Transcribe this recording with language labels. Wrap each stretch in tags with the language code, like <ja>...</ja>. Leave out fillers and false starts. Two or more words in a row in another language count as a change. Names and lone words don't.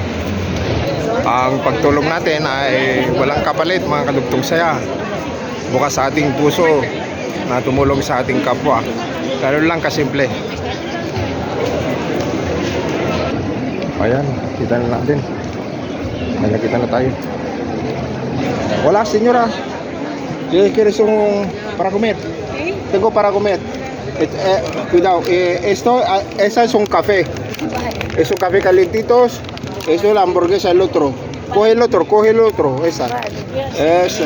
<tl>Ang pagtulong natin ay walang kapalit mga kadugtog saya. Bukas sa ating puso na tumulong sa ating kapwa. Ganun lang kasimple. Ayan, kita na natin. May nakita na tayo.</tl> <es>Hola, señora. ¿Quieres un para comer? Tengo para comer. Cuidado, esa es un café. Es un café calentitos. Eso es la hamburguesa, el otro. Coge el otro, esa. Ese.</es>